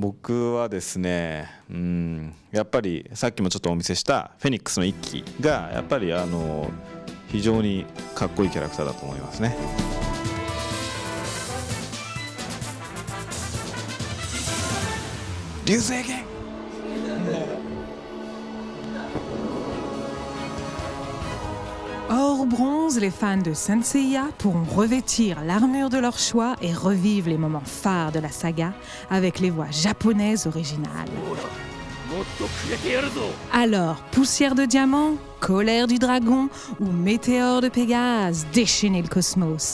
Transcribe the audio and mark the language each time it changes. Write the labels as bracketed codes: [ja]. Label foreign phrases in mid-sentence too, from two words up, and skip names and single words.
[ja] 僕はですねやっぱりさっきもちょっとお見せしたフェニックスの一騎がやっぱり非常にかっこいいキャラクターだと思いますね。流星剣。 [fr] Hors bronze, les fans de Saint Seiya pourront revêtir l'armure de leur choix et revivre les moments phares de la saga avec les voix japonaises originales. Alors, poussière de diamant, colère du dragon ou météore de Pégase, déchaînez le cosmos.